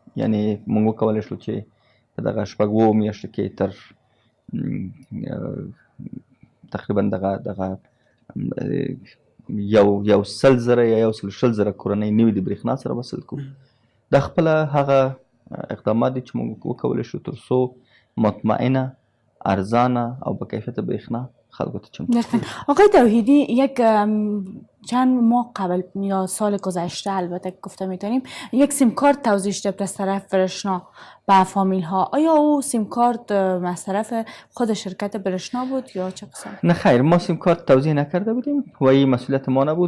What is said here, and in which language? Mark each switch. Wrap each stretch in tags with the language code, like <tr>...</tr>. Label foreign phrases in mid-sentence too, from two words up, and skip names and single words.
<ps>یعنې موږ وکولی شو چې په دغه 6 میاشتو کې تر تقریبا دغه 100,000 یا 120,000 کورنۍ نوي د برېښنا سره وصل کړو. دا خپله هغه اقدامات دي چې موږ وکولی شو تر څو مطمئنه، ارزانه او با کیفیت برېښنا خلکو ته چمتو.</ps> <fa>آقای توحیدی، یک چند ماه قبل یا سال گذشته البته گفته میتونیم یک سیم کارت توزیع شده از طرف برشنا به فامیل ها. آیا او سیم کارت مصرف خود شرکت برشنا بود یا چه قسم؟ نه خیر، ما سیم کارت توزیع نکرده بودیم و این مسئولیت ما نبود.</fa>